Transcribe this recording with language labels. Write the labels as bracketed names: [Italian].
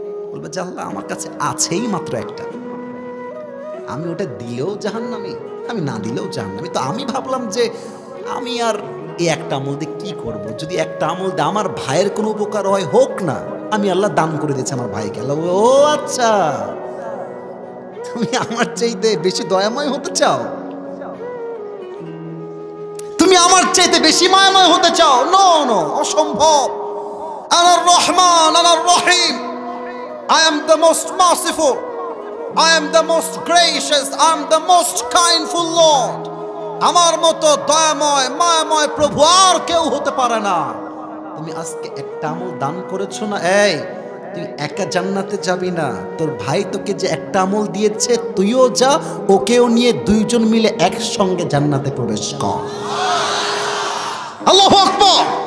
[Bangla] বলবে যে আল্লাহ আমার কাছে আছেই মাত্র একটা, আমি ওটা দিলেও জাহান্নামী, আমি না দিলেও জাহান্নামী, তো আমি ভাবলাম যে আমি আর এই একটা আমল দিয়ে কি করব, যদি একটা আমল দিয়ে আমার ভাইয়ের কোনো উপকার হয় হোক না, আমি আল্লাহ দান করে দিয়েছি আমার ভাইকে। আল্লাহ ও আচ্ছা, তুমি আমার চাইতে বেশি দয়াময় হতে চাও, তুমি আমার চাইতে বেশি মায়াময় হতে চাও? [English] no no, [Bangla] অসম্ভব। [Arabic] আনার রহমান, আনার রহিম, [English] I am the most merciful, I am the most gracious, I am the most kindful Lord. [Bangla] আমার মতো দয়াময় মায়াময় প্রভু আর কেউ হতে পারে না। তুমি আজকে একটা আমল দান করেছো না, এই তুই একা জান্নাতে যাবি না, তোর ভাই তোকে যে একটা আমল দিয়েছে তুইও যা, ওকেও নিয়ে দুইজন মিলে একসঙ্গে জান্নাতে প্রবেশ কর। আল্লাহু আকবার।